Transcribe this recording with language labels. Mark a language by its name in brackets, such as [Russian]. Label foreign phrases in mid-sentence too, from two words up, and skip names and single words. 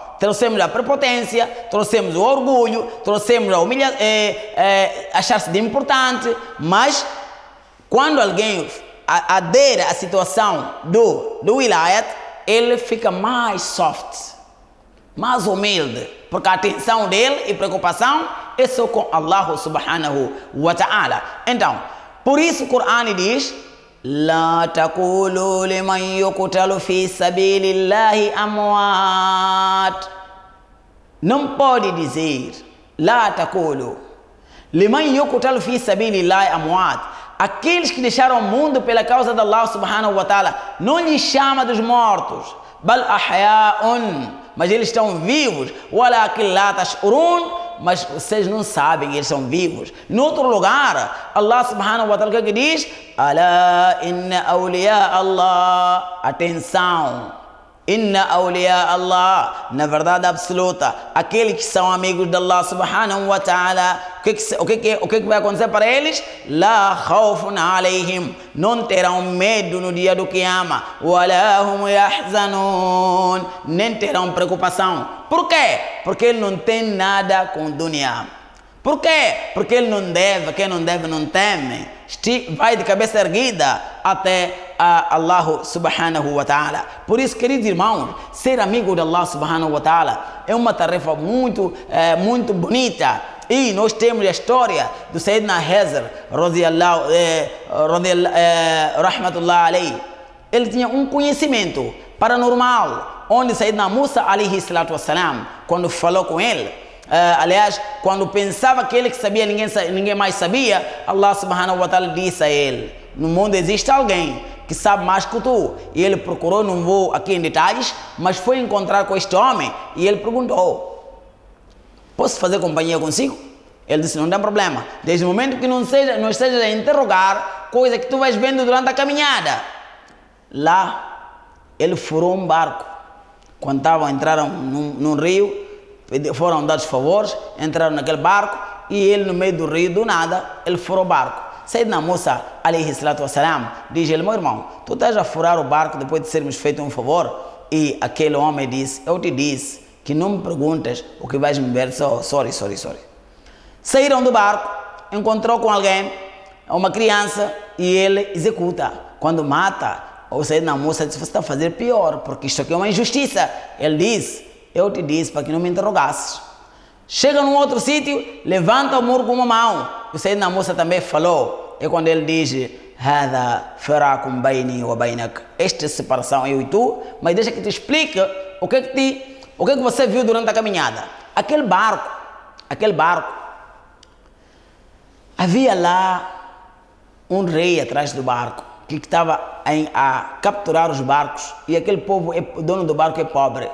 [Portuguese] Trouxemos a prepotência, trouxemos o orgulho, trouxemos a humilhação, achar-se de importante, mas quando alguém adere à situação do wilayat, ele fica mais soft, mais humilde, porque a atenção dele e preocupação é só com [Arabic] الله سبحانه وتعالى. [Portuguese] Então, por isso o Corão diz: [Arabic] لا تقولوا لمن يقتل في سبيل الله أموات. [Portuguese] Não pode dizer [Arabic] لا تقولوا لمن يقتل في سبيل الله أموات. [Portuguese] Aqueles que deixaram o mundo pela causa de [Arabic] الله سبحانه وتعالى, [Portuguese] não lhes chama dos mortos. [Arabic] بل أحياء, [Portuguese] mas eles estão vivos. [Arabic] ولكن لا تشعرون, [Portuguese] mas vocês não sabem, eles são vivos. Em outro lugar, [Arabic] الله سبحانه وتعالى [Portuguese] que diz: [Arabic] ألا إن أولياء الله. [Portuguese] Atenção, [Arabic] إن أولياء الله, [Portuguese] na verdade absoluta, aqueles que são amigos de [Arabic] الله سبحانه وتعالى, [Portuguese] o que vai acontecer para eles? [Arabic] لا خوف عليهم, [Portuguese] não terão medo no dia do Qiyama. [Arabic] ولا هم يحزنون, [Portuguese] nem terão preocupação. Por quê? Porque ele não tem nada com dunya. Por quê? Porque ele não deve, quem não deve não teme. Vai de cabeça erguida até [Arabic] الله سبحانه وتعالى. [Portuguese] Por isso, queridos irmãos, ser amigo de [Arabic] الله سبحانه وتعالى [Portuguese] é uma tarefa muito bonita. E nós temos a história do Sayyidina Hazar, [Arabic] رحمة الله عليه. [Portuguese] Ele tinha um conhecimento paranormal, onde Sayyidina Musa [Arabic] عليه الصلاة والسلام, [Portuguese] quando falou com ele, aliás, quando pensava que ele que sabia, ninguém mais sabia, [Arabic] الله سبحانه وتعالى [Portuguese] disse a ele: no mundo existe alguém que sabe mais que tu. E ele procurou, não vou aqui em detalhes, mas foi encontrar com este homem e ele perguntou: posso fazer companhia consigo? Ele disse: não tem problema, desde o momento que não esteja a interrogar coisa que tu vais vendo durante a caminhada. Lá, ele furou um barco. Quando entraram num rio, foram dados favores, entraram naquele barco e ele no meio do rio, do nada, ele furou o barco. Sayyidina Musa [Arabic] عليه الصلاة والسلام [Portuguese] diz ele: meu irmão, tu estás a furar o barco depois de sermos feito um favor? E aquele homem disse: eu te disse que não me perguntas o que vais me ver, sorry. Saíram do barco, encontrou com alguém, uma criança, e ele executa. Quando mata, o Sayyidina Musa disse: você está a fazer pior, porque isto aqui é uma injustiça. Ele disse: eu te disse para que não me interrogasses. Chega num outro sítio, levanta o muro com uma mão. O Sayyidina Musa também falou. É quando ele diz: [Arabic] هذا فراق بيني وبينك. [Portuguese] Esta é a separação, eu e tu. Mas deixa que te explique o que você viu durante a caminhada. Aquele barco. Havia lá um rei atrás do barco que estava a capturar os barcos, e aquele povo, o dono do barco é pobre.